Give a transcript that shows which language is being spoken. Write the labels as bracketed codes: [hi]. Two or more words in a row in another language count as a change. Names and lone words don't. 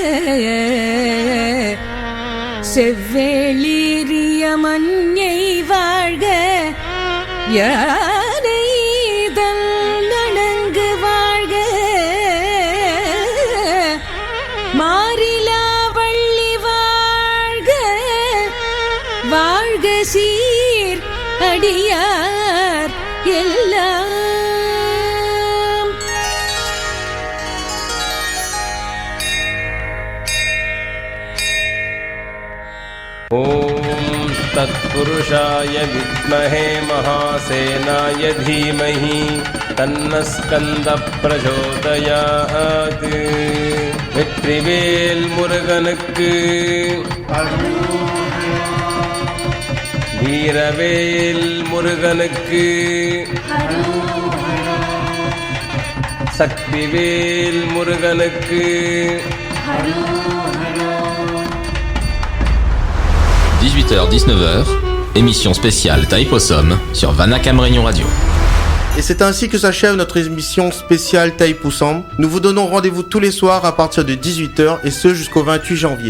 [ta] செவ்வேளிரிய மஞ்சை வாழ்க, யானை நனங்கு வாழ்க, மாரிலா வள்ளி வாழ்க, வாழ்க சீர் அடியார் எல்லாம். [sa] ॐ तत्पुरुषाय विद्महे महासेनाय धीमहि तन्नः स्कन्दः प्रचोदयात्. [ta] வெற்றிவேல் முருகனுக்கு, வீரவேல் முருகனுக்கு, சக்திவேல் முருகனுக்கு. [fr] 18h-19h, émission spéciale Taïpossum sur Vanakam Réunion Radio. Et c'est ainsi que s'achève notre émission spéciale Taïpossum. Nous vous donnons rendez-vous tous les soirs à partir de 18h et ce jusqu'au 28 janvier.